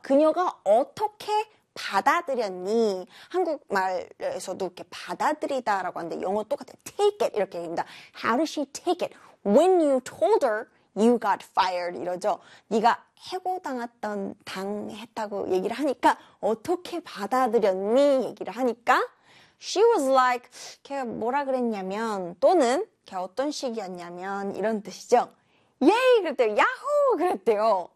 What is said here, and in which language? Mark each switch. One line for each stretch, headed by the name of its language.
Korean: 그녀가 어떻게 받아들였니? 한국말에서도 이렇게 받아들이다라고 하는데 영어 똑같아요.
English: Take it
Korean: 이렇게 얘기합니다.
English: How did she take it? When you told her you got fired
Korean: 이러죠. 네가 해고당했던 당했다고 얘기를 하니까 어떻게 받아들였니? 얘기를 하니까
English: She was like
Korean: 걔 뭐라 그랬냐면 또는 걔 어떤 식이었냐면 이런 뜻이죠. Yay! 그랬대요. 야호! 그랬대요.